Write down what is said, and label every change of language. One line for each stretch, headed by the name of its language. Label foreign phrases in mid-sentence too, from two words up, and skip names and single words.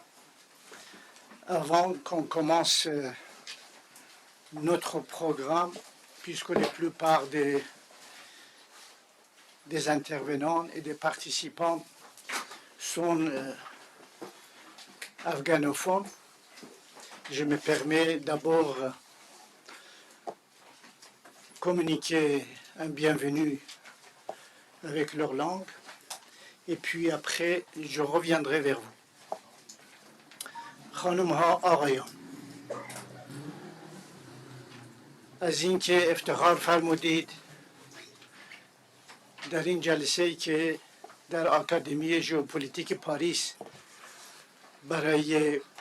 French: Avant qu'on commence notre programme, puisque la plupart des intervenants et des participants sont afghanophones, je me permets d'abord communiquer un bienvenue avec leur langue, et puis après, je reviendrai vers vous.
Persian: خانم‌ها آقایان، از اینکه افتخار فرمودید در این جلسه‌ای که در آکادمی ژئوپلیتیک پاریس برای